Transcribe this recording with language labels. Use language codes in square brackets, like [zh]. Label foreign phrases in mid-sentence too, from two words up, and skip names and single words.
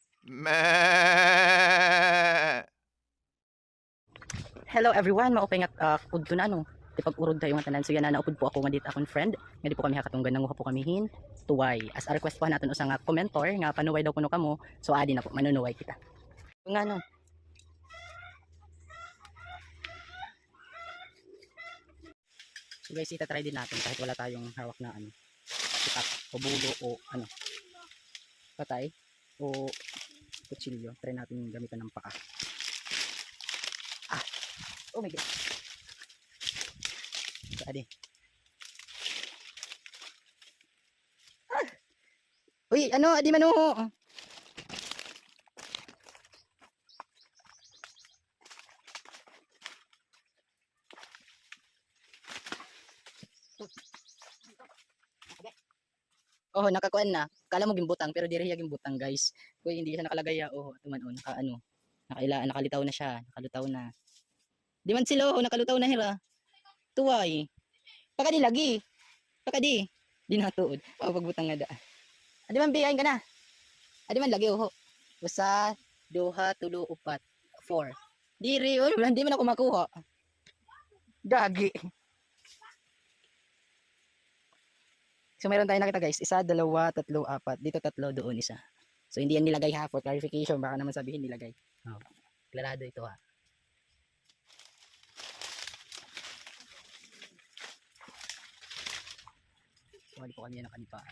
[en] Meh. Hello everyone, [war] maupay nga udto na no. Di pag-urod tayo nga tanan. So yan na naupod po ako nga dito akong friend. Nga di po kami hakatunggan nanguha po kami hin tuway. As a request po natin usa nga commentor nga panuway daw kuno kamo. So adi na po manunuway kita. Nga no. [tl] So guys, ita-try din natin kahit wala tayong hawak na ano. Sikat o bulo o ano. Patay o kutsilyo. Try natin gamitan ng paa. [en] Oh my god. So, [war] adi. Uy, ano, adi mano. Oh, nakakuan na. Kala mo gimbutang pero diri siya gimbutang, guys. [tl] Kuy hindi siya nakalagay ya. [war] Oh, tuman naka ano. Nakalitaw na siya, nakalutaw na. Di man sila oh, nakalutaw na hira. Tuway. Pagka di lagi. Pagka di. Di natuod. Pagbutang nga da. Adi man biyain ka na. Adi man lagi oh. Usa, duha, tulo, upat, 4. Diri oh, [tl] hindi man ako makuha. Gagi. So meron tayong nakita guys, isa, dalawa, tatlo, apat. Dito tatlo, doon isa. So hindi yan nilagay ha, [en] for clarification. [tl] Baka naman sabihin nilagay. Oh. Klarado ito ha. So hindi po kami yan nakanipaan.